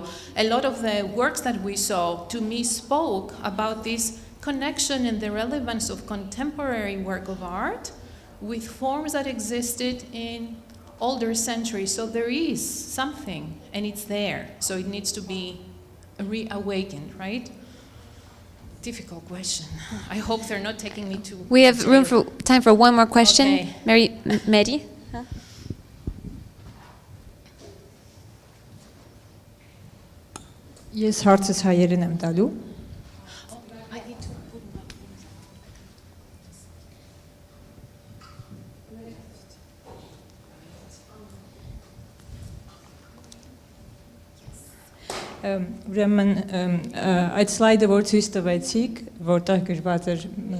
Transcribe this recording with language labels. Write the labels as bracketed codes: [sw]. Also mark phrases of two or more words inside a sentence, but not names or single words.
[en] A lot of the works that we saw, to me, spoke about this connection and the relevance of contemporary work of art with forms that existed in older centuries. So there is something, and it's there. So it needs to be reawakened, right? Difficult question. I hope they're not taking me to... We have time for one more question. Okay. Mary? [hy] Ես հարցս հայերեն եմ տալու։ Ուրեմն այդ սլայդը որ ցույց տվեցիք, որտեղ գրված էր